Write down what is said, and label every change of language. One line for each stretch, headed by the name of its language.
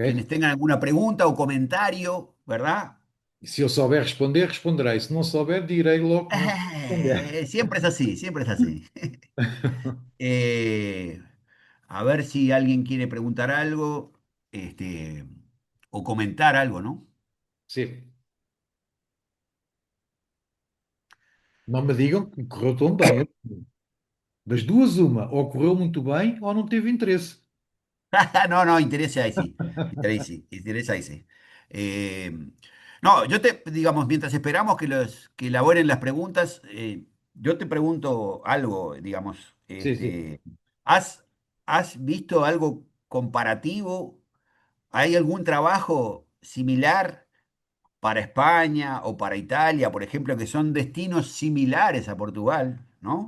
Spanish: quienes tengan alguna pregunta o comentario, ¿verdad?
Portuguese: E se eu souber responder, responderei. Se não souber, direi logo que não sei responder.
Spanish: Siempre es así, siempre es así. Eh, a ver si alguien quiere preguntar algo, este, o comentar algo, ¿no?
Portuguese: Sim. Não me digam que correu tão bem. Das duas, uma. Ou correu muito bem ou não teve interesse.
Spanish: No, no, interesa ahí sí. Interesa ahí sí. Eh, no, digamos, mientras esperamos que elaboren las preguntas, yo te pregunto algo, digamos,
Portuguese: Sim, sim.
Spanish: ¿has, has visto algo comparativo? ¿Hay algún trabajo similar para España o para Italia, por ejemplo, que son destinos similares a Portugal, ¿no?